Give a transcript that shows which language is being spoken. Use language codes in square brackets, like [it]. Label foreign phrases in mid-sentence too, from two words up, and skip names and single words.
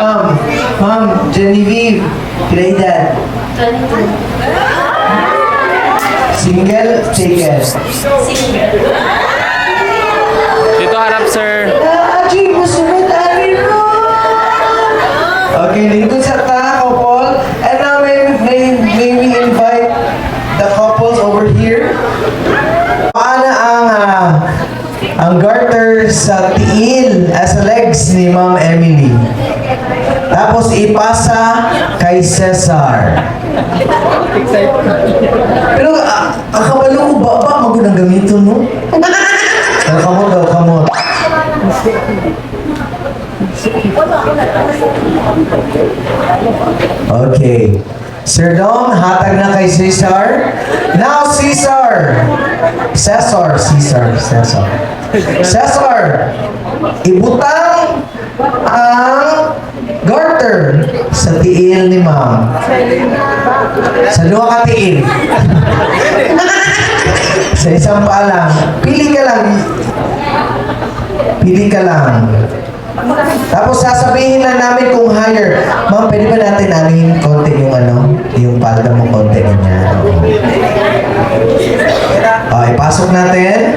[tl] Ma'am, Genevieve. Pwede. [en] Single, ticket. [tl] Dito harap, sir. [ceb] Aji, musunod mo. Okay, lingkod sa ta, couple. [en] And now may we invite the couples over here. [ceb] Paano ang garter sa tiil [en] as legs [ceb] ni Ma'am Emily. [tl] Tapos ipasa kay Cesar. [ceb] Pero ang kabalo ko ba magandang gamiton mo? Kamot daw, kamot. Okay. Sir Dom, hatag na kay Cesar. [en] Now, Cesar! Cesar. Cesar! [ceb] Ibutang ang garter sa tiil ni Ma'am. Sa luha ka tiil. [tl] Sa isang paa lang. Pili ka lang. Tapos sasabihin lang namin kung higher. Ma'am, pwede ba natin anuhin konti yung palda mo konti ganyan. Okay, pasok natin.